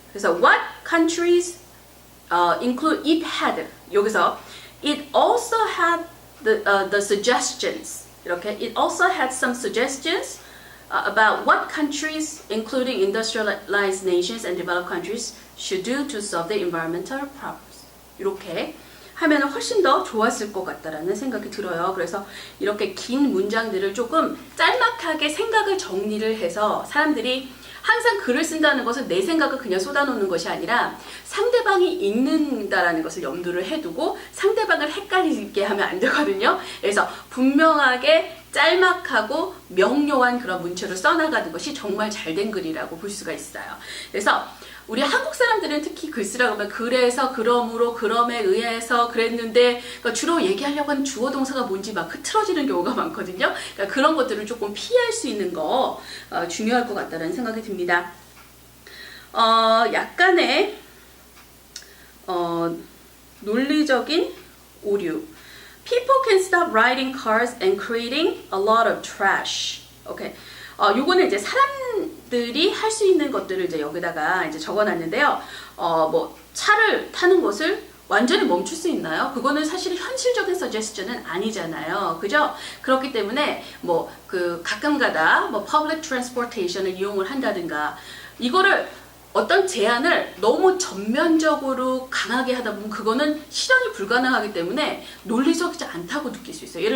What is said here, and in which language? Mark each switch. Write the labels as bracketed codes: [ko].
[ko] 그래서 [en] what countries include it had [ko] 여기서 [en] it also had the suggestions [ko] 이렇게 [en] it also had some suggestions about what countries including industrialized nations and developed countries should do to solve the environmental problems. 이렇게 [ko] 하면 훨씬 더 좋았을 것 같다라는 생각이 들어요. 그래서 이렇게 긴 문장들을 조금 짤막하게 생각을 정리를 해서 사람들이 항상 글을 쓴다는 것은 내 생각을 그냥 쏟아놓는 것이 아니라 상대방이 읽는다라는 것을 염두를 해두고 상대방을 헷갈리게 하면 안 되거든요. 그래서 분명하게 짤막하고 명료한 그런 문체로 써나가는 것이 정말 잘된 글이라고 볼 수가 있어요. 그래서 우리 한국 사람들은 특히 글 쓰라고 하면 그래서 그러므로 그럼에 의해서 그랬는데 그러니까 주로 얘기하려고 하는 주어 동사가 뭔지 막 흐트러지는 경우가 많거든요. 그러니까 그런 것들을 조금 피할 수 있는 거 중요할 것 같다는 생각이 듭니다. 약간의 논리적인 오류. [en] People can stop riding cars and creating a lot of trash. [ko] 오케이. 요거는 이제 사람들이 할 수 있는 것들을 이제 여기다가 이제 적어놨는데요. 뭐 차를 타는 것을 완전히 멈출 수 있나요? 그거는 사실 현실적인 서제스션은 아니잖아요. 그죠? 그렇기 때문에 뭐 그 가끔가다 뭐 public transportation을 이용을 한다든가 이거를 어떤 제한을 너무 전면적으로 강하게 하다 보면 그거는 실현이 불가능하기 때문에 논리적이지 않다고 느낄 수 있어요.